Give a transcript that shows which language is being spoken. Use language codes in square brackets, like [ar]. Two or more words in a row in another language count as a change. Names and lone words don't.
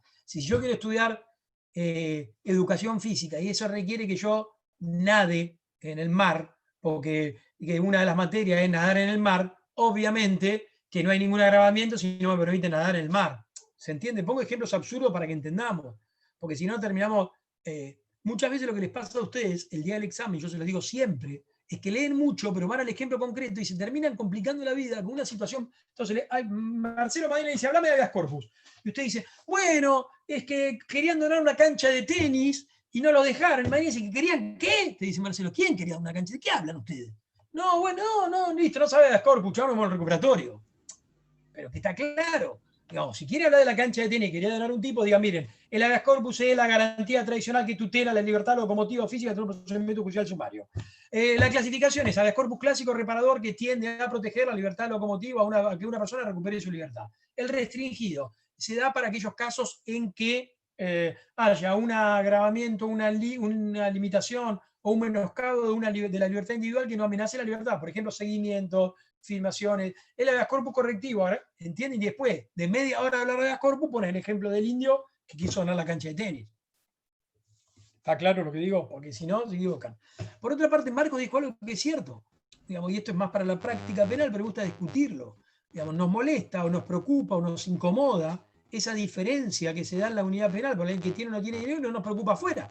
[es] Si yo quiero estudiar educación física y eso requiere que yo nade en el mar, porque que una de las materias es nadar en el mar, obviamente que no hay ningún agravamiento si no me permite nadar en el mar. ¿Se entiende? Pongo ejemplos absurdos para que entendamos, porque si no terminamos. Muchas veces lo que les pasa a ustedes el día del examen, yo se los digo siempre, es que leen mucho, pero van al ejemplo concreto y se terminan complicando la vida con una situación. Entonces, Marcelo Madina dice, hablame de habeas corpus. Y usted dice, bueno, es que querían donar una cancha de tenis y no lo dejaron. Y Madina dice, ¿que querían qué? Te dice Marcelo, ¿quién quería una cancha? ¿De qué hablan ustedes? No, bueno, no, listo, no sabe habeas corpus, chavos, el recuperatorio. Pero que está claro. Digamos, si quiere hablar de la cancha de tenis y quería donar un tipo, diga, miren, el habeas corpus es la garantía tradicional que tutela la libertad locomotiva física de un procedimiento judicial sumario. La clasificación es habeas corpus clásico reparador que tiende a proteger la libertad locomotiva a que una persona recupere su libertad. El restringido se da para aquellos casos en que haya un agravamiento, una limitación o un menoscabo de la libertad individual que no amenace la libertad. Por ejemplo, seguimiento, filmaciones. El habeas corpus correctivo, ¿entienden? Y después de media hora de hablar de habeas corpus, ponen el ejemplo del indio que quiso ganar la cancha de tenis. ¿Está claro lo que digo? Porque si no, se equivocan. Por otra parte, Marcos dijo algo que es cierto. Digamos, y esto es más para la práctica penal, pero me gusta discutirlo. Digamos, nos molesta o nos preocupa o nos incomoda esa diferencia que se da en la unidad penal, porque el que tiene o no tiene dinero no nos preocupa afuera.